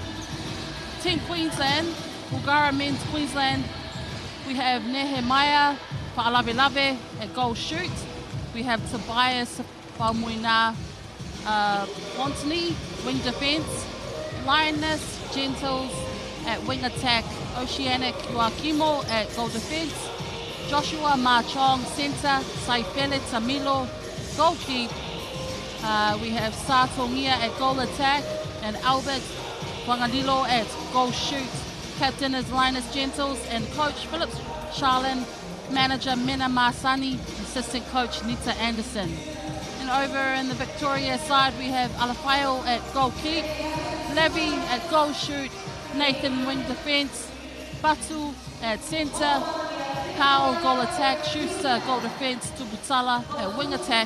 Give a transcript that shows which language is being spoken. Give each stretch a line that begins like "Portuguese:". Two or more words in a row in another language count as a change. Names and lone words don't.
English: Team Queensland, Bulgaria Men's Queensland, we have Nehemiah Fa'alavelave at goal shoot. We have Tobias Faumuina Pontini, wing defence. Lioness Gentles at wing attack. Oceanic Joaquimo at goal defence. Joshua Marchong, centre. Saifele Tamilo, goalkeep. We have Satongia at goal attack. And Albert Wangadilo at goal shoot. Captain is Linus Gentles and coach Philip Charlin, manager Mena Marsani, assistant coach Nita Anderson. And over in the Victoria side we have Alafaio at goal keep, Levy at goal shoot, Nathan wing defence, Batu at centre, Powell goal attack, Schuster goal defence, Tuputala at wing attack.